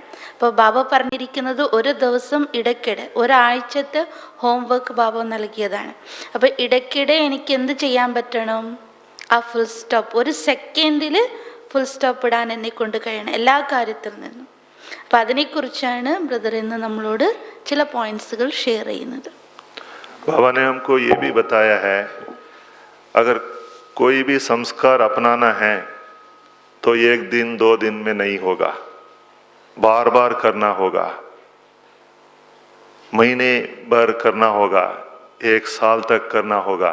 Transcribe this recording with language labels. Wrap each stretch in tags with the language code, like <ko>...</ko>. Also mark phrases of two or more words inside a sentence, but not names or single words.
<ml>അപ്പോൾ ബാബ പറഞ്ഞിരിക്കുന്നത് 1 ദിവസം ഇടയ്ക്കിടെ, ഒരാഴ്ചത്തെ ഹോംവർക്ക് ബാബ നൽകിയതാണ്. അപ്പോൾ ഇടയ്ക്കിടെ എനിക്ക് എന്ത് ചെയ്യാൻ പറ്റണം, ആ</ml> <en>full stop</en> <ml>1 സെക്കൻഡിൽ</ml> <en>full stop</en> <ml>ഇടാൻ എന്നെ കൊണ്ട് കഴിയണം എല്ലാ കാര്യത്തിൽ നിന്നും. അപ്പോൾ അതിനെക്കുറിച്ചാണ് ബ്രദർ ഇന്ന് നമ്മളോട് ചില</ml> <en>points share</en> <ml>ചെയ്യുന്നത്.</ml> <hi>बाबा ने हमको ये भी बताया है, अगर कोई भी संस्कार अपनाना है तो 1 दिन 2 दिन में नहीं होगा, बार बार करना होगा, महीने भर करना होगा, 1 साल तक करना होगा।</hi>